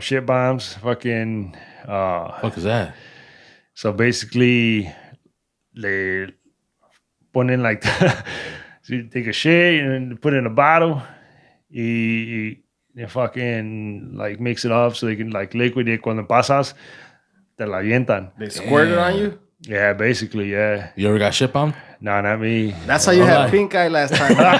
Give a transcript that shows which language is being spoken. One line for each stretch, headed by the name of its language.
English: Shit bombs. Fucking. Fuck is that? So basically, they put in like, so you take a shit and put it in a bottle. You fucking like mix it up so they can like liquid it.
Spanish: Cuando pasas, te la avientan.
English: They squirt it on you? Yeah, basically, yeah. You ever got shit bombed? No, not me. That's how you had pink eye last time.